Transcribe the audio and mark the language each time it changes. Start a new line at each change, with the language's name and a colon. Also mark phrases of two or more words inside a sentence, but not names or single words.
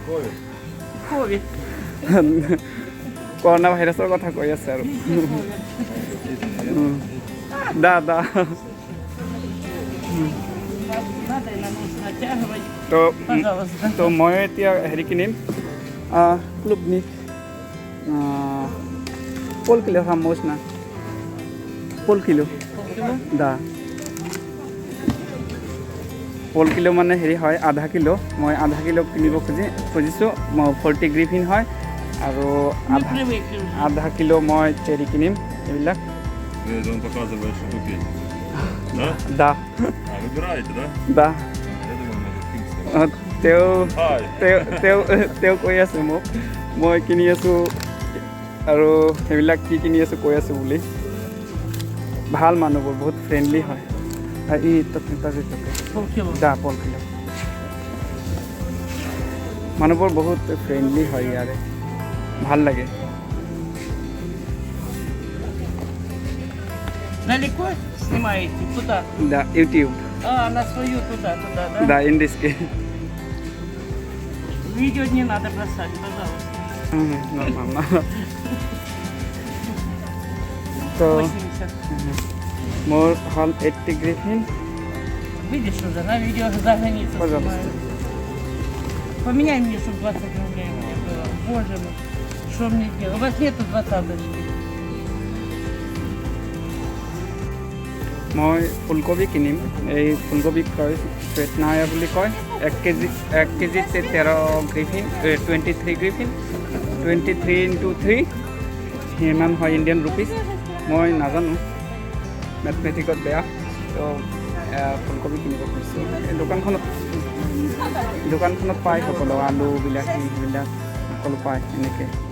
Assamese: কৰোণা ভাইৰাছৰ কথা কৈ আছে আৰু
Russian: да да
Assamese: তো মই এতিয়া হেৰি কিনিম
Russian: клубник пол кило
Assamese: ফামোছ না
Russian: пол кило да пол кило
Assamese: মানে হেৰি হয় আধা কিলো মই আধা কিলো কিনিব খুজিছোঁ 40 গ্ৰিফিন হয় আৰু আধা কিলো মই চেৰি কিনিম এইবিলাক
Russian: Он показывает, что купить. Да? দা А, выбираете, да? দা Я думаю, может,
Assamese: তেওঁ কৈ আছে মোক মই কিনি আছোঁ আৰু সেইবিলাক কি কিনি আছোঁ কৈ আছোঁ বুলি ভাল মানুহবোৰ বহুত ফ্ৰেণ্ডলি হয় এই
Russian: да пол кило
Assamese: মানুহবোৰ বহুত ফ্ৰেণ্ডলি হয় ইয়াৰে ভাল লাগে
Russian: Далеко снимаете? Куда? দা ইউটিউব На свою туда, да? দা ইন্ডিসকে Видео не надо бросать, пожалуйста. нормально
Assamese: তো
Russian: 80.
Assamese: মোৰ হ'ল 80 গ্ৰিফিন
Russian: Видишь уже, на видео за границу Пожалуйста. снимают. Поменяй мне, чтобы 20 рублей у меня было. Боже мой, что мне делать? У вас нету 20-очки.
Assamese: মই ফুলকবি কিনিম এই ফুলকবি কয় পেটনায়া বুলি কয় 1 কেজিতে 13 গ্ৰিফিন 23 গ্ৰিফিন 23 into 3 সিমান হয়
English: Indian rupees
Assamese: মই নাজানো মেথমেটিকত বেয়া তো ফুলকবি কিনিব খুজিছোঁ এই দোকানখনত পায় সকলো আলু বিলাহী সেইবিলাক সকলো পায় এনেকৈ